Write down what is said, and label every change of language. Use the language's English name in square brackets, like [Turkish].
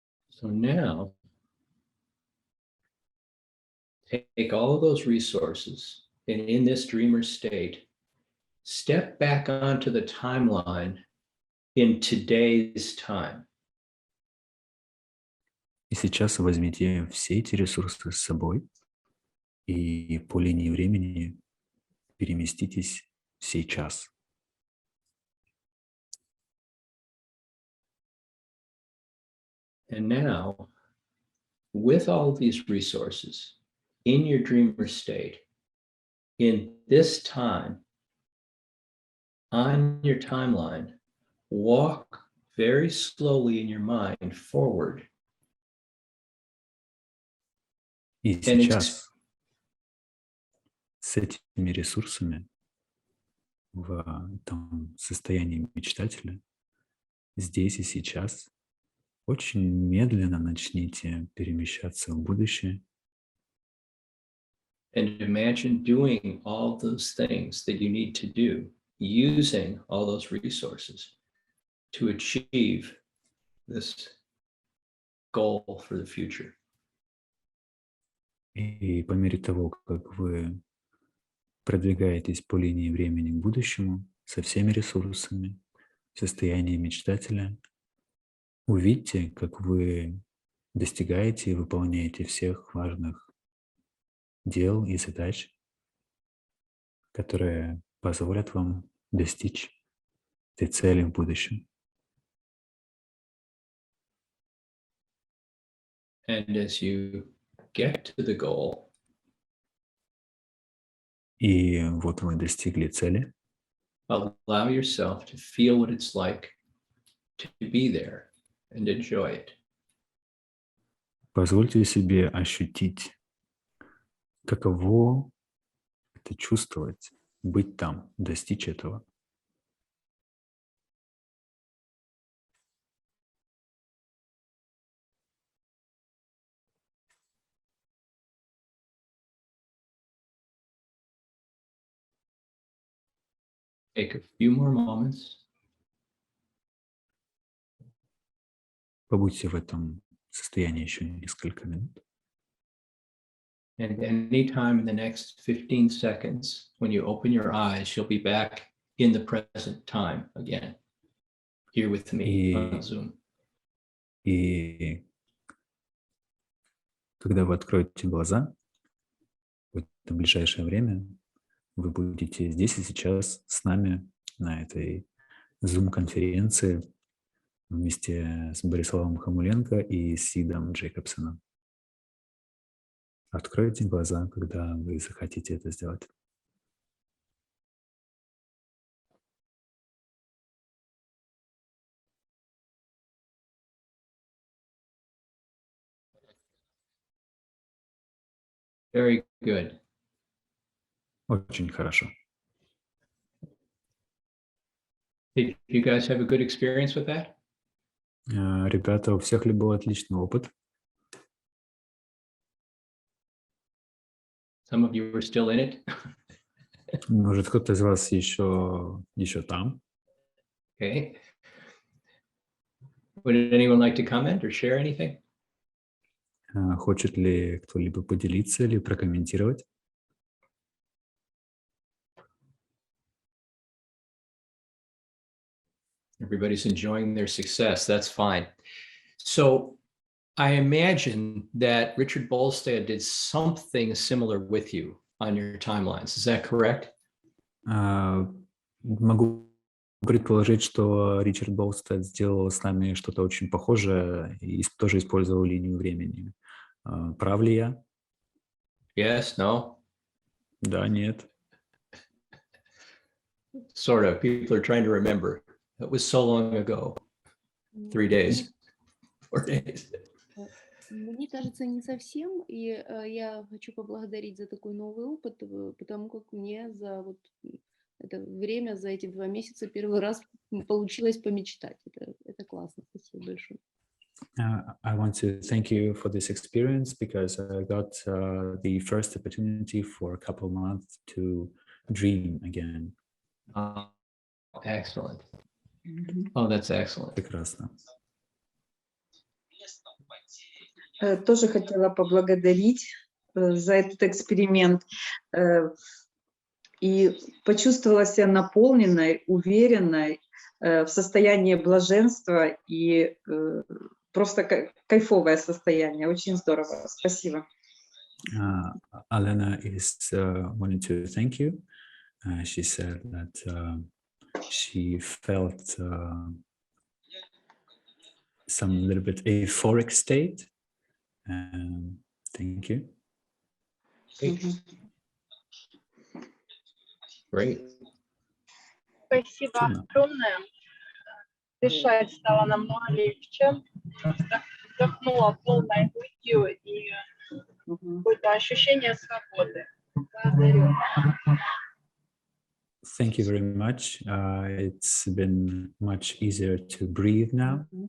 [English] So now, take all of those resources and in this dreamer state, step back onto the timeline in today's time. [Russian] И сейчас возьмите все эти ресурсы с собой и по линии времени переместитесь в сейчас. [English] And now, with all these resources in your dreamer state, in this time, on your timeline, walk very slowly in your mind forward. [Russian] И сейчас с этими ресурсами в этом состоянии мечтателя здесь и сейчас очень медленно начните перемещаться в будущее. [English] And imagine doing all those things that you need to do, using all those resources to achieve this goal for the future. [Russian] И по мере того, как вы продвигаетесь по линии времени к будущему со всеми ресурсами, в состоянии мечтателя, увидьте, как вы достигаете и выполняете всех важных дел и задач, которые позволят вам достичь этой цели в будущем. [English] And as you get to the goal, [Russian] И вот вы достигли цели. [English] allow yourself to feel what it's like to be there and enjoy it. [Russian] Позвольте себе ощутить, каково это чувствовать, быть там, достичь этого. [English] Take a few more moments. [Russian] Побудьте в этом состоянии еще несколько минут. [English] And anytime in the next 15 seconds, when you open your eyes, you'll be back in the present time again, here with me on Zoom. [Russian] И когда вы откроете глаза, в это ближайшее время вы будете здесь и сейчас с нами на этой Zoom-конференции вместе с Бориславом Хамуленко и Сидом Джекобсоном. Откройте глаза, когда вы захотите это сделать. [English] Very good. [Russian] Очень хорошо. [English] Did you guys have a good experience with that? [Russian] Ребята, у всех ли был отличный опыт? [English] Some of you were still in it. [Russian] Может, кто-то из вас еще там? [English] Okay. Would anyone like to comment or share anything? [Russian] Хочет ли кто-либо поделиться или прокомментировать? [English] Everybody's enjoying their success. That's fine. So I imagine that Richard Bolstad did something similar with you on your timelines. Is that correct? [Russian] Могу предположить, что Ричард Болстед сделал с нами что-то очень похожее и тоже использовал линию времени. Прав ли я? [English] Yes, no? [Russian] Да, нет. [English] Sort of. People are trying to remember. It was so long ago. 3 days, 4 days. [Russian] Мне кажется, не совсем, и я хочу поблагодарить за такой новый опыт, потому как мне за вот это время, за эти 2 месяца первый раз получилось помечтать. Это классно. Спасибо большое. [English] I want to thank you for this experience because I got the first opportunity for a couple months to dream again. Excellent. Oh, that's excellent. [Russian] Прекрасно. Тоже хотела поблагодарить за этот эксперимент и почувствовала себя наполненной, уверенной, в состоянии блаженства и просто кайфовое состояние. Очень здорово. Спасибо. [English] Alena is wanting to thank you. She said that she felt some little bit euphoric state. Thank you. Great. [Russian] Спасибо огромное. Дышать стало намного легче. Вдохнула полной грудью и какое-то ощущение свободы. Благодарю. [English] Thank you very much. It's been much easier to breathe now.